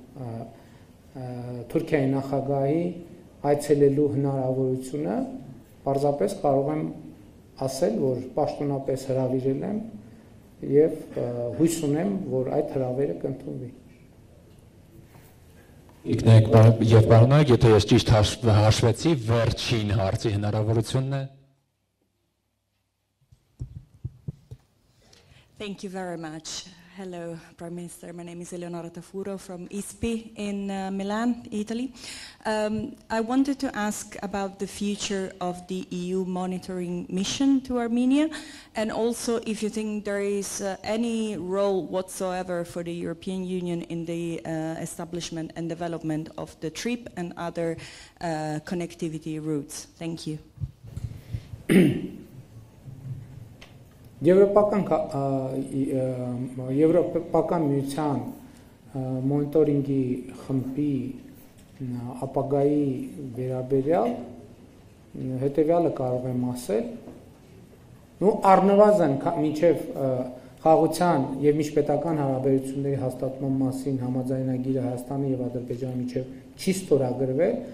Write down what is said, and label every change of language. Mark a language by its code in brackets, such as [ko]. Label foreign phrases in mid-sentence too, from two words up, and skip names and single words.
[hy] Թուրքիայի նախագահի այցելելու հնարավորությունը, պարզապես կարող եմ ասել, որ պաշտոնապես հրավիրել եմ եւ հույս ունեմ, որ այդ հրավերը կընդունվի։ Իգնեք եւ պարոնայք, եթե ես ճիշտ հաշվեցի, վերջին հարցի հնարավորությունն է։ [en] Thank you very much. Hello, Prime Minister. My name is Eleonora Tafuro from ISPI in Milan, Italy. I wanted to ask about the future of the EU monitoring mission to Armenia, and also if you think there is any role whatsoever for the European Union in the establishment and development of the TRIP and other connectivity routes. Thank you. [hy] Եվրոպական միության մոնիտորինգի խմբի ապագայի վերաբերյալ հետևյալը կարող եմ ասել, ու առնվազն մինչև խաղաղության եւ միջպետական հարաբերությունների հաստատման մասին համաձայնագիրը Հայաստանի եւ Ադրբեջանի միջև չի ստորագրվել,